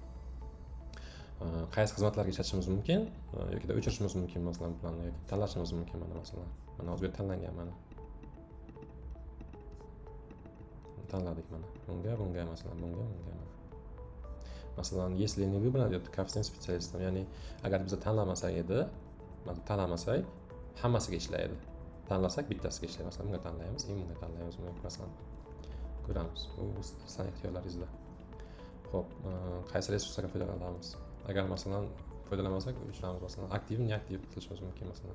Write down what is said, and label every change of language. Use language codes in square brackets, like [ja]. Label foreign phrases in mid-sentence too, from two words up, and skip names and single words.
[uz] Qaysi xizmatlarga ishlatishimiz mumkin yoki o'chirishimiz mumkin masalan planni yoki tanlashimiz mumkin mana masalan. Mana hozir tanlangan mana. Tanladik mana. Bunga masalan, bunga mana. Masalan, [ru] если не выбран этот коэффициент специалистов, [uz] ya'ni agar biz tanlamasak edi, tanlamasak hammasiga ishlaydi. Tanlasak bittasiga ishlaydi. Masalan, bunga tanlaymiz, bunga tanlaymiz, masalan. Ko'ramiz. Bu sizning ixtiyorlaringizda. Xo'p, qaysi resurslarga foydalanamiz? Agar masalan foydalanmasak, o'chiramiz masalan aktiv, neaktiv qilishimiz mumkin masalan.